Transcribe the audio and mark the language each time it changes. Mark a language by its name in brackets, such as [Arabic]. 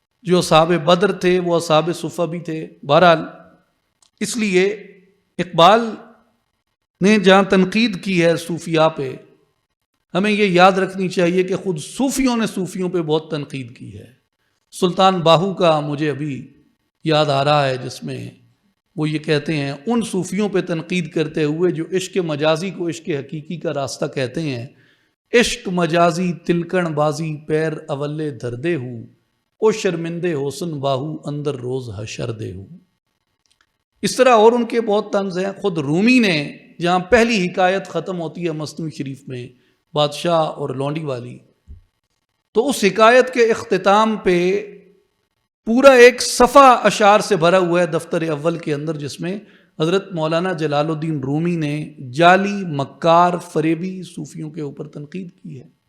[Urdu] جو اصحاب بدر تھے وہ اصحاب صفہ بھی تھے. بہرحال اس لیے اقبال نے جہاں تنقید کی ہے صوفیاء پہ، ہمیں یہ یاد رکھنی چاہیے کہ خود صوفیوں نے صوفیوں پہ بہت تنقید کی ہے. سلطان باہو کا مجھے ابھی یاد آ رہا ہے، جس میں وہ یہ کہتے ہیں ان صوفیوں پہ تنقید کرتے ہوئے جو عشق مجازی کو عشق حقیقی کا راستہ کہتے ہیں. [Punjabi] عشق مجازی تلکن بازی پیر اولے دھردے ہوں، او شرمندے حسن باہو اندر روز حشر دے ہوں. [Urdu] اس طرح اور ان کے بہت طنز ہیں. خود رومی نے جہاں پہلی حکایت ختم ہوتی ہے مثنوی شریف میں، بادشاہ اور لونڈی والی، تو اس حکایت کے اختتام پہ پورا ایک صفحہ اشعار سے بھرا ہوا ہے دفتر اول کے اندر، جس میں حضرت مولانا جلال الدین رومی نے جعلی مکار فریبی صوفیوں کے اوپر تنقید کی ہے.